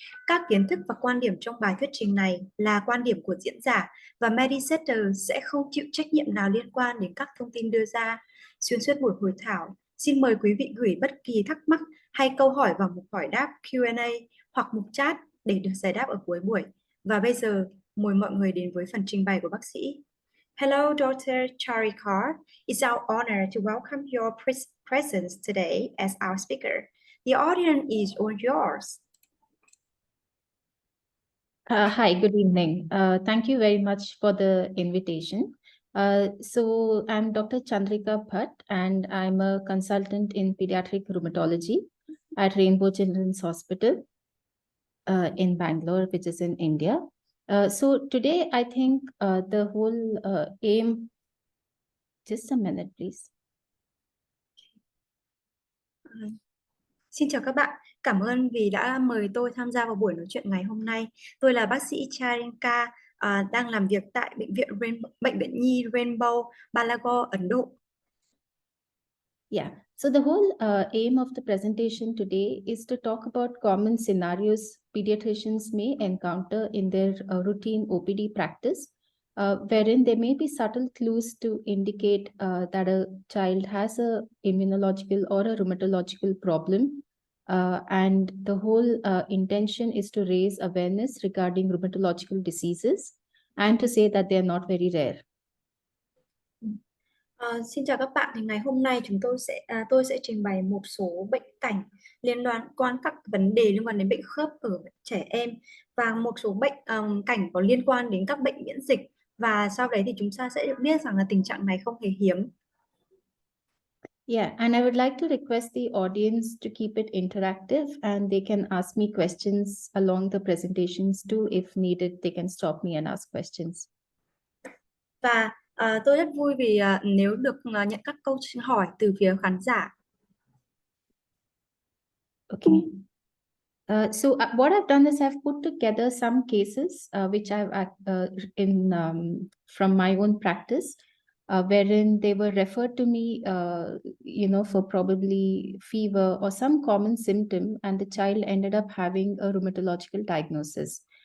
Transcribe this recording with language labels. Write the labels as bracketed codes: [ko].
[vi] Các kiến thức và quan điểm trong bài thuyết trình này là quan điểm của diễn giả và Medisetter sẽ không chịu trách nhiệm nào liên quan đến các thông tin đưa ra. Xuyên suốt buổi hội thảo, xin mời quý vị gửi bất kỳ thắc mắc hay câu hỏi vào mục hỏi đáp Q&A hoặc mục chat để được giải đáp ở cuối buổi. Và bây giờ, mời mọi người đến với phần trình bày của bác sĩ. [en] Hello, Dr. Chandrika. It's our honor to welcome your presence today as our speaker. The audience is all yours. Hi, good evening. Thank you very much for the invitation. So I'm Dr. Chandrika S Bhat, and I'm a consultant in pediatric rheumatology at Rainbow Children's Hospital in Bangalore, which is in India. So today, I think the whole aim, just a minute, please. [vi] Xin chào các bạn, cảm ơn vì đã mời tôi tham gia vào buổi nói chuyện ngày hôm nay. Tôi là bác sĩ Chandrika, đang làm việc tại Bệnh viện Nhi Rainbow, Bangalore, Ấn Độ. [en] Yeah, so the whole aim of the presentation today is to talk about common scenarios pediatricians may encounter in their routine OPD practice, wherein there may be subtle clues to indicate that a child has a immunological or a rheumatological problem. And the whole intention is to raise awareness regarding rheumatological diseases and to say that they are not very rare. [vi] Xin chào các bạn, thì ngày hôm nay tôi sẽ trình bày một số bệnh cảnh liên quan các vấn đề liên quan đến bệnh khớp ở trẻ em và một số bệnh cảnh có liên quan đến các bệnh miễn dịch, và sau đấy thì chúng ta sẽ được biết rằng là tình trạng này không hề hiếm. [en] Yeah, and I would like to request the audience to keep it interactive, and they can ask me questions along the presentations too. If needed, they can stop me and ask questions. [vi] Và tôi rất vui vì nếu được nhận các câu hỏi từ phía khán giả. [en] Okay. So what I've done is I've put together some cases which I've from my own practice, wherein they were referred to me, for probably fever or some common symptom, and the child ended up having a rheumatological diagnosis.